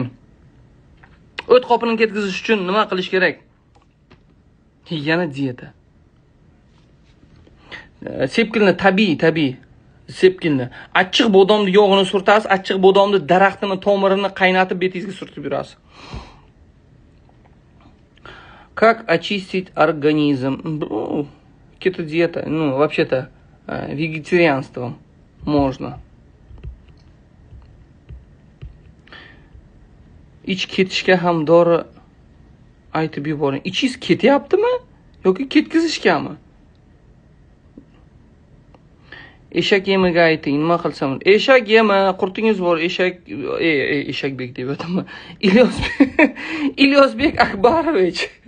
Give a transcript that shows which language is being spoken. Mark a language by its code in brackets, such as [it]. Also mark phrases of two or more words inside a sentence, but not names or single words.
[uz] O't qopini ketkizish uchun nima qilish kerak? Yana dieta. Sepkilni tabiiy sepkilni. Achchiq bodomni yog'ini surtasiz, achchiq bodomni daraxtini tomirini qaynatib betingizga surtib yurasiz. [ru] Как очистить организм? Кето-диета, вообще-то вегетарианством можно. [uz] Ich ketishga ham dori aytib yuboring. Ichingiz ketyaptimi yoki ketkizishgami? Eshak yemiga ayting, nima qilsam? Eshak yema, qurtingiz bor, Eshakbek deb aytaman. Ilyosbek Akbarovich.